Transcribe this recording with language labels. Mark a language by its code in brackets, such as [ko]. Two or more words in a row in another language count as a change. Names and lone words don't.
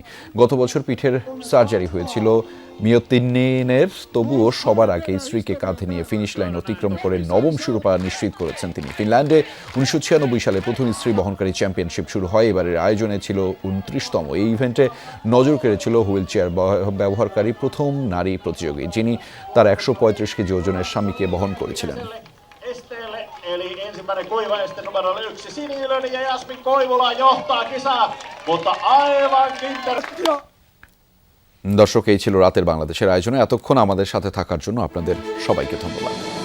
[bn] গত বছর পিঠের সার্জারি হয়েছিল মিয়তিনের, তবুও সবার আগে স্ত্রীকে কাঁধে নিয়ে ফিনিশ লাইন অতিক্রম করে 9ম শিরোপা নিশ্চিত করেছেন তিনি। ফিনল্যান্ডে 1996 সালে প্রথম স্ত্রী বহনকারী চ্যাম্পিয়নশিপ শুরু হয়। এবারের আয়োজনে ছিল 29তম। এই ইভেন্টে নজর কেড়েছিল হুইল চেয়ার ব্যবহারকারী প্রথম নারী প্রতিযোগী, যিনি তার 135 কেজি ওজনের স্বামীকে বহন করেছিলেন। [fi] Eli ensimmäinen kuiva este numero 1 Siniylöni ja Jasmin Koivula johtaa kisaa, mutta aivan [bn] দর্শক, এই ছিল রাতের বাংলাদেশের আয়োজনে। এতক্ষণ আমাদের সাথে থাকার জন্য আপনাদের সবাইকে ধন্যবাদ।